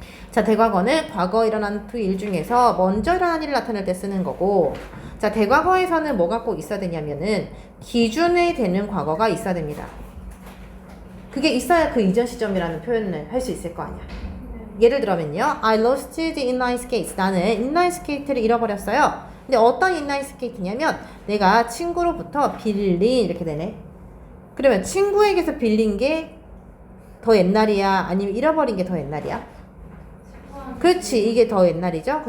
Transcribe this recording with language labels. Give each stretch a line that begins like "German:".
Korean: 자, 대과거는 과거 일어난 두 일 중에서 먼저 일어난 일을 나타낼 때 쓰는 거고, 자, 대과거에서는 뭐가 꼭 있어야 되냐면은 기준이 되는 과거가 있어야 됩니다. 그게 있어야 그 이전 시점이라는 표현을 할 수 있을 거 아니야. 예를 들면요,
English: I lost the inline skates.
Korean: 나는 인라인 스케이트를 잃어버렸어요. 근데 어떤 인라인 스케이트냐면 내가 친구로부터 빌린 이렇게 되네. 그러면 친구에게서 빌린 게 더 옛날이야? 아니면 잃어버린 게 더 옛날이야? 그렇지, 이게 더 옛날이죠.